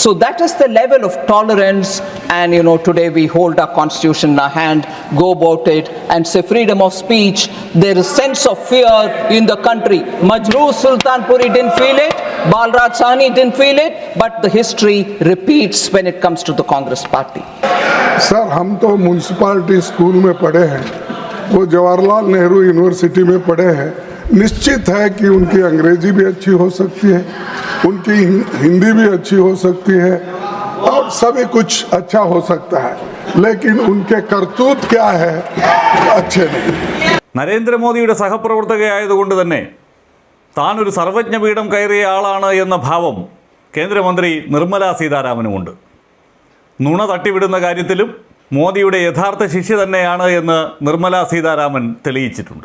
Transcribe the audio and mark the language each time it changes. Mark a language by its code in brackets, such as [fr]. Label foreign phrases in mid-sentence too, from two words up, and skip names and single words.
[en] So that is the level of tolerance, and today we hold our constitution in our hand, go about it and say freedom of speech. There is sense of fear in the country. Majroor Sultanpuri didn't feel it, Balraj Sahni didn't feel it, but the history repeats when it comes to the Congress party. [hi] सर, हम तो म्यूनसिपालिटी स्कूल में पढ़े हैं, वो जवाहरलाल नेहरू यूनिवर्सिटी में पढ़े हैं। निश्चित है कि उनकी अंग्रेजी भी अच्छी हो सकती है, उनकी हिंदी भी अच्छी हो सकती है और सभी कुछ अच्छा हो सकता है, लेकिन उनके करतूत क्या है अच्छे नहीं। [ml] നരേന്ദ്രമോദിയുടെ സഹപ്രവർത്തകയായതുകൊണ്ട് തന്നെ താൻ ഒരു സർവജ്ഞപീഠം കയറിയ ആളാണ് എന്ന ഭാവം കേന്ദ്രമന്ത്രി നിർമ്മല സീതാരാമനുമുണ്ട്. നുണ തട്ടിവിടുന്ന കാര്യത്തിലും മോദിയുടെ യഥാർത്ഥ ശിഷ്യ തന്നെയാണ് എന്ന് നിർമ്മല സീതാരാമൻ തെളിയിച്ചിട്ടുണ്ട്.